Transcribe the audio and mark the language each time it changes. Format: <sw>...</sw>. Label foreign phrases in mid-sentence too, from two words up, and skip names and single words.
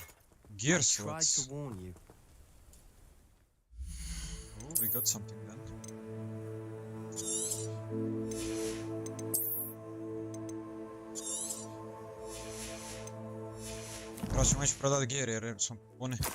<en>Gear I tried swords. to warn you. Oh, we got something then.</en> <hr>Prvo ćemo ići prodati gear jer smo puni.</hr>